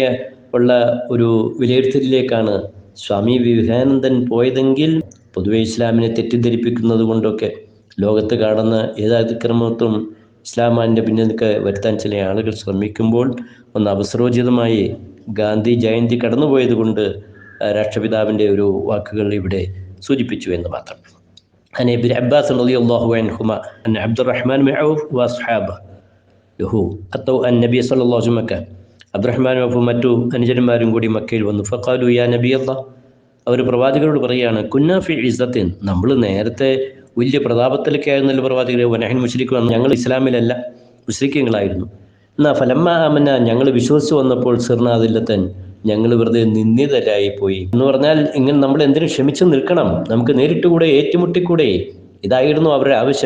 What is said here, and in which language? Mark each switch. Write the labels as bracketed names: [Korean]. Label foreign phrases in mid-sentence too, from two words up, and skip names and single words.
[Malayalam] ഉള്ള ഒരു വിലയിരുത്തലിലേക്കാണ് സ്വാമി വിവേകാനന്ദൻ പോയതെങ്കിൽ, പൊതുവെ ഇസ്ലാമിനെ തെറ്റിദ്ധരിപ്പിക്കുന്നത് കൊണ്ടൊക്കെ ലോകത്ത് കാണുന്ന ഏത് അതിക്രമത്വം ഇസ്ലാമിൻ്റെ പിന്നിലൊക്കെ വരുത്താൻ ചില ആളുകൾ ശ്രമിക്കുമ്പോൾ ഒന്ന് അവസരോചിതമായി ഗാന്ധി ജയന്തി കടന്നുപോയത് കൊണ്ട് രാഷ്ട്രപിതാവിൻ്റെ ഒരു വാക്കുകൾ ഇവിടെ സൂചിപ്പിച്ചു എന്ന് മാത്രം. [Arabic] عن ابن عباس رضي الله عنهما أن عبد الرحمن بن عوف وأصحابه له أتوا النبي صلى الله عليه وسلم. [Malayalam] അബ്ദുറഹ്മാൻ ഔഫ് മറ്റു അനുചരന്മാരും കൂടി മക്കയിൽ വന്നു. [Arabic] فقالوا يا نبي الله, [Malayalam] അവർ പ്രവാചകരോട് പറയുകയാണ്, [Arabic] كنا في عزة, [Malayalam] നമ്മൾ നേരത്തെ വലിയ പ്രതാപത്തിലൊക്കെ ആയിരുന്നല്ലോ പ്രവാചകരെ, [Arabic] ونحن مشركون, [Malayalam] ഞങ്ങൾ ഇസ്ലാമിലല്ല മുശ്രിക്കുകളായിരുന്നു. എന്നാ [Arabic] فلما آمنا, [Malayalam] ഞങ്ങൾ വിശ്വസിച്ച് വന്നപ്പോൾ [Arabic] صرنا أذلة, [Malayalam] ഞങ്ങൾ വെറുതെ നിന്ദിതരായി പോയി എന്ന് പറഞ്ഞാൽ, ഇങ്ങനെ നമ്മൾ എന്തിനും ക്ഷമിച്ചു നിൽക്കണം, നമുക്ക് നേരിട്ടുകൂടെ, ഏറ്റുമുട്ടിക്കൂടെ, ഇതായിരുന്നു അവരുടെ ആവശ്യം.